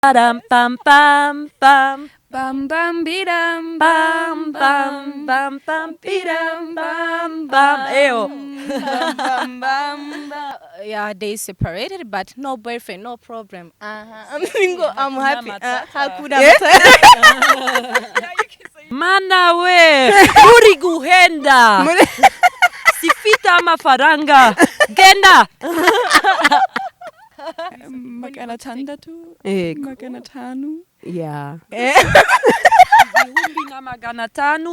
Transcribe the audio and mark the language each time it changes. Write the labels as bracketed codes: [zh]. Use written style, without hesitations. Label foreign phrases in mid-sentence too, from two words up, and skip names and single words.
[en] Bam bam bam bam Bam bam bidam bam bam bam bam bidam bam bam. Eyo. bam bam. Yeah, they separated, but no boyfriend, no problem. I'm happy. Hakuna [rw] Mana we uri guhenda sifite amafaranga genda. magana tandatu, Ego. magana tanu. [en] Yeah. [rw] Ibihumbi na magana tanu.